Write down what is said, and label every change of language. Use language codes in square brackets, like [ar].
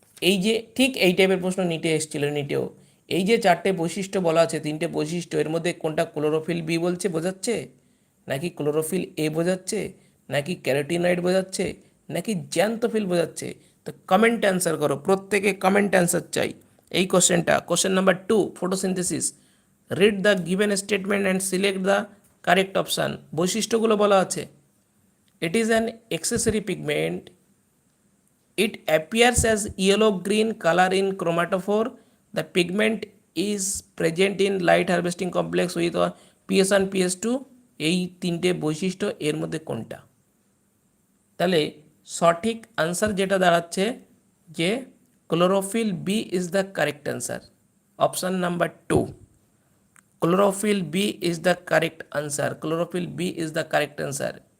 [bn] এই যে ঠিক এই টাইপের প্রশ্ন নিটে এসেছিল, নিটেও এই যে চারটে বৈশিষ্ট্য বলা আছে, তিনটে বৈশিষ্ট্য, এর মধ্যে কোনটা ক্লোরোফিল বি বলছে বোঝাচ্ছে, নাকি ক্লোরোফিল এ বোঝাচ্ছে, নাকি ক্যারোটিনয়েড বোঝাচ্ছে, নাকি জ্যান্থোফিল বোঝাচ্ছে? তো কমেন্ট অ্যান্সার করো, প্রত্যেকে কমেন্ট অ্যান্সার চাই এই কোশ্চেনটা। [en] Question number 2, photosynthesis. Read the given statement and select the correct option. [bn] বৈশিষ্ট্যগুলো বলা আছে। [en] It is an accessory pigment, it appears as yellow green color in chromatophore, the pigment is present in light harvesting complex with PS1 PS2। [bn] এই তিনটে বৈশিষ্ট্য এর মধ্যে কোনটা? তাহলে সঠিক আনসার যেটা দাঁড়াচ্ছে যে chlorophyll B [en] Is the correct answer, option number 2। Chlorophyll B is the correct answer, chlorophyll B is the correct answer.